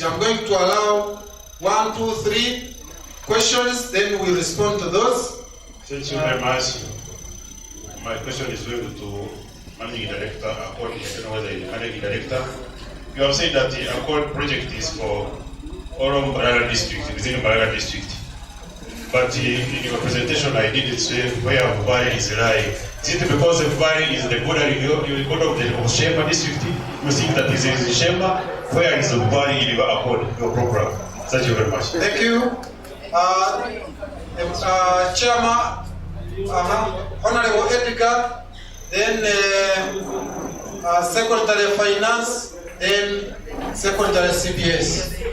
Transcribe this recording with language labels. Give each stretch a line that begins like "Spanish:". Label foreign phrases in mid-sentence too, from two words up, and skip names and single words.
English: I'm going to allow 1, 2, 3 questions. Then we respond to those. Thank you very much. My question is going to Managing Director, Accord. I don't know whether the Managing Director. You have said that the Accord project is for all of Mbarara district, within Mbarara district. But in your presentation, I didn't say where Mbarara is lying. Is it because Mbarara is the border of Shemba district? You think that this is Shemba? Where is Mbarara in your Accord, your program? Thank you very much. Thank you. Chairman, Honorable Edgar, then Secretary of Finance, then Secretary of CBS.